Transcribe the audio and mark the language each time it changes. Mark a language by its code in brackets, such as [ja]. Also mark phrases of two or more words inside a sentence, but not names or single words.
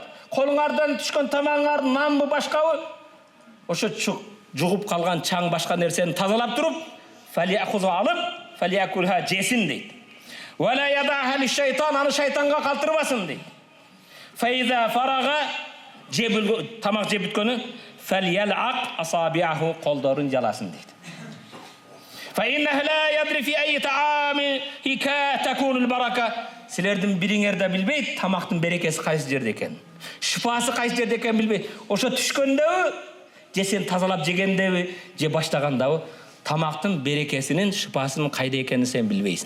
[ky] Колуңардан түшкөн тамагыңар нанбы башкабы, ошо жугуп калган чаң башка нерсени тазалап туруп, фалиахузу алып, фалиакулха жесин дейт. [ar] Вала ядаха лишайтан, [ky] аны шайтанга калтырбасын дейт. [ar] Фейза фарага, [ky] тамак жеп бүткөнү, [ar] фальялак асабиаху, [ky] колдорун жаласын дейт. [ar] Фаиннаху ла ядри фи айи таамихи такунул барака. [ky] Силердин бириңер да билбейт, тамактын берекеси кайсы жерде экен, шифасы кайсы жерде экен билбейт. Ошо түшкөндөгү, же сен тазалап жегендеби, же баштагандабы, тамактын берекесинин, шифасынын кайда экенин сен билбейсиң.